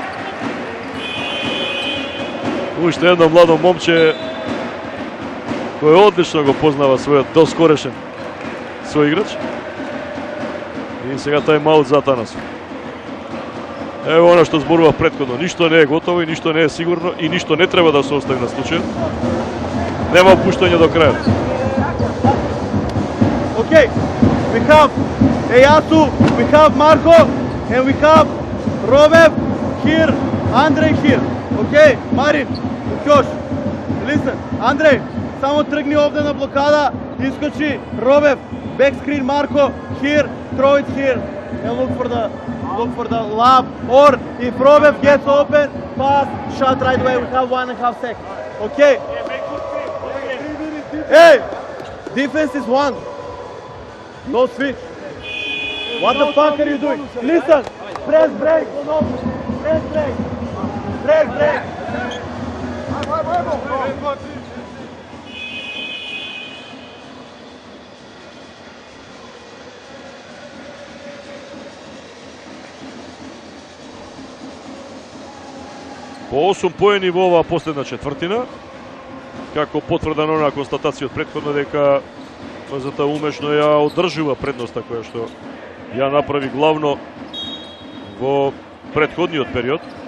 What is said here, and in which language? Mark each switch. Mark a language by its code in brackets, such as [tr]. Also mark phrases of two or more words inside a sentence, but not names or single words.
[mk] Уште едно младо момче кој одлично го познава својот доскорешен соиграч. И сега тајм-аут за Атанасов. Ево она што зборува претходно. Ништо не е готово и ништо не е сигурно и ништо не треба да се остави на случајот. Нема пуштање до крајот. [en] Okay, we have Ejasu, we have Marko, and we have Romev here, Andrej here. Okay, Marin, Josh, listen, Andrej, [mk] само тргни овде на блокада Искочи, Робев, [en] back screen Marco, here, throw it here, and look for the lob, or if Robev gets open, pass, shot right away, we have 1.5 seconds, okay? Hey, defense is one, no switch. What the fuck are you doing? Listen, press break, press break, press break. [mk] По 8 поени во оваа последна четвртина, како потврда на онаа констатација од претходно дека МЗТ умешно ја одржува предноста која што ја направи главно во претходниот период.